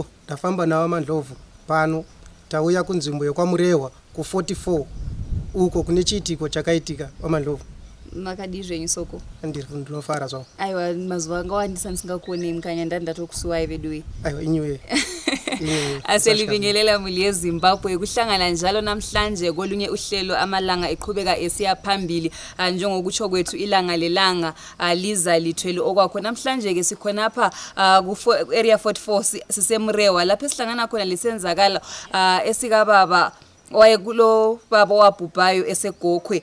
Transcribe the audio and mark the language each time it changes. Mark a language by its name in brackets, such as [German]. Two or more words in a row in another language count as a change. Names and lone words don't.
[Shona] Ndafamba nawo mandlovu pano tauya kunzvimbo yekwamurehwa ku44 uko kune chiitiko chakaitika wamandlovu. Makadi zvenyu Soko? Ndinofara zvawo. Aiwa mazuva angawandisa ndisingakuonei mukanya ndandatokusuwai veduwe. Aiwa inyuwe. [North Ndebele] Aselibingelela muli yeZimbabwe kuhlangana njalo namhlanje kolunye uhlelo amalanga eqhubeka esiya phambili njengokutsho kwethu ilanga lelanga liza lithwele okwakho. Namhlanje ke sikhona apha ku area 44 sisemurehwa lapho esihlangana khona lisenzakala esikababa wayekulo baba wabhubhayo eseGokwe.